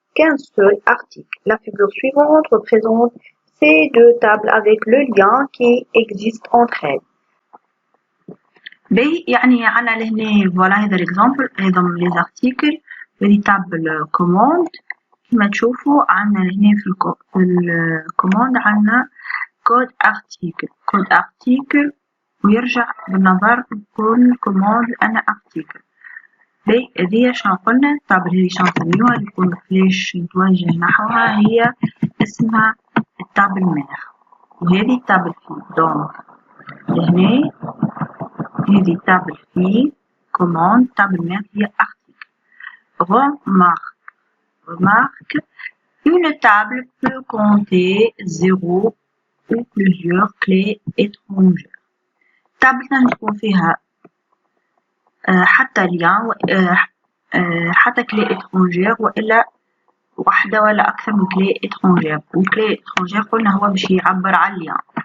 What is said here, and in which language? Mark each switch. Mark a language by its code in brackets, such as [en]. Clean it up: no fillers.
[fr] qu'un seul article. La figure suivante représente ces deux tables avec le lien qui existe entre elles. [ar] يعني عنا لهنا فوالا هذا الاكزامبل هذا لي زارتيكل هذه تابل كوموند كما تشوفوا عنا لهنا في الكوموند عنا كود ارتيكل ويرجع بالنظر كل كوموند انا ارتيكل. هذه شنو قلنا التابل هذه شنو نسميوها اللي يكون فلاش نتوجه نحوها هي اسمها التابل مير وهذه التابل في دونك لهنا هذه تابل في commande table mère هي article. [fr] Remarque, une table peut compter 0 ou plusieurs clés étrangères. [ar] table نكون فيها حتى ليان حتى clé étrangère وإلا واحدة ولا أكثر من clé étrangère. والclé étrangère قلنا هو باش يعبر عن ليان.